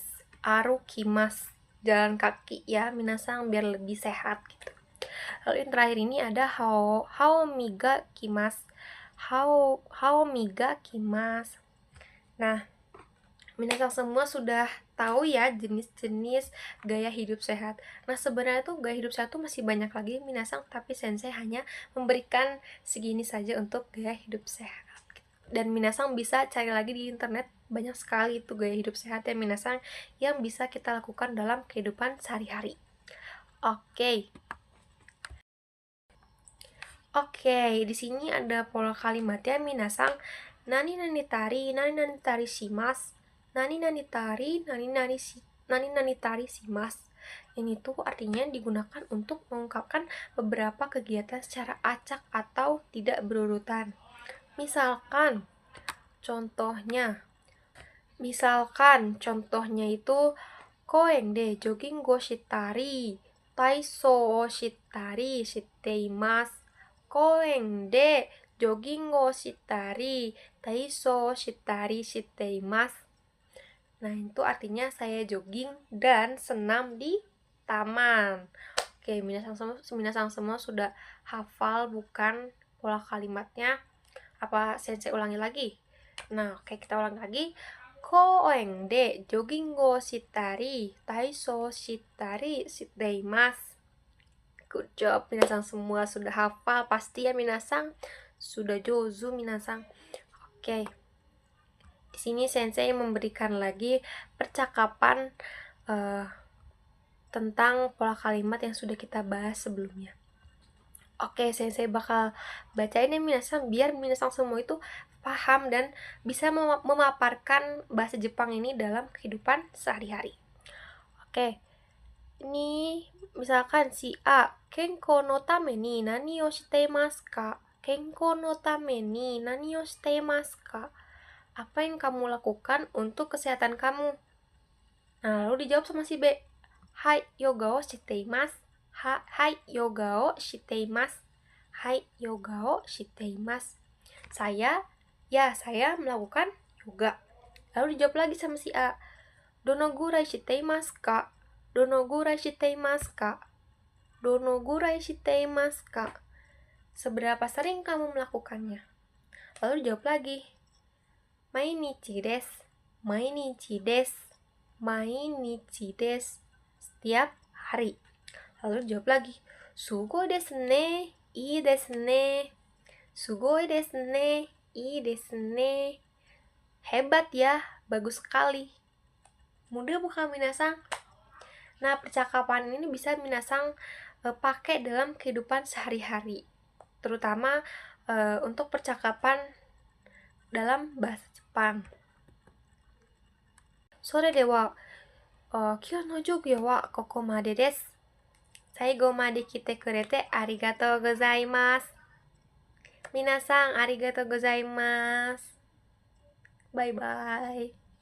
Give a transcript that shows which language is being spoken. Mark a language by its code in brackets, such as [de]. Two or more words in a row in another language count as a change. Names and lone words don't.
[id] Arukimasu, jalan kaki ya, minasang, biar lebih sehat gitu. Lalu yang terakhir ini ada [ja] 歯を磨きます. 歯を磨きます. [id] Nah, minasang semua sudah tahu ya jenis-jenis gaya hidup sehat. Nah, sebenarnya tuh gaya hidup sehat tuh masih banyak lagi, minasang, tapi sensei hanya memberikan segini saja untuk gaya hidup sehat. Dan minasang bisa cari lagi di internet, banyak sekali itu gaya hidup sehat ya, minasang, yang bisa kita lakukan dalam kehidupan sehari-hari. Oke, di sini ada pola kalimatnya, minasang. [ja] 何々たりします. 何々たりします. [id] Ini tuh artinya digunakan untuk mengungkapkan beberapa kegiatan secara acak atau tidak berurutan. Misalkan contohnya itu [ja] 公園でジョギングをしたり、体操をしたりしています. 公園でジョギングをしたり、体操をしたりしています. [id] Nah, itu artinya saya jogging dan senam di taman. Oke, minasang semua sudah hafal bukan pola kalimatnya? Apa sensei ulangi lagi? Nah, oke, kita ulangi lagi. [ja] 公園でジョギングをしたり、体操したりしています. [en] Good job, [id] minasang semua sudah hafal pasti ya, minasang. Sudah jozu, minasang. Oke. Di sini sensei memberikan lagi percakapan tentang pola kalimat yang sudah kita bahas sebelumnya. Oke, sensei bakal bacain ya, minasang, biar minasang semua itu paham dan bisa memaparkan bahasa Jepang ini dalam kehidupan sehari-hari. Oke, ini misalkan si A, [ja] 健康のために何をしていますか? 健康のために何をしていますか? [id] Apa yang kamu lakukan untuk kesehatan kamu? Nah, lalu dijawab sama si B, [ja] はい、ヨガをしています. はい、ヨガをしています。はい、ヨガをしています. [id] Saya melakukan yoga. Lalu dijawab lagi sama si A, [ja] どのぐらいしていますか? どのぐらいしていますか? どのぐらいしていますか? [id] Seberapa sering kamu melakukannya? Lalu dijawab lagi, [ja] 毎日です. 毎日です。毎日です. [id] Setiap hari. Lalu dijawab lagi, [ja] すごいですね. いいですね. すごいですね. いいですね. [id] Hebat ya, bagus sekali. Mudah bukan, minasang? Nah, percakapan ini bisa minasang pakai dalam kehidupan sehari-hari, terutama untuk percakapan dalam bahasa Jepang. [ja] それでは今日の授業はここまでです. 最後まで来てくれてありがとうございます. みなさん、ありがとうございます. [en] Bye bye.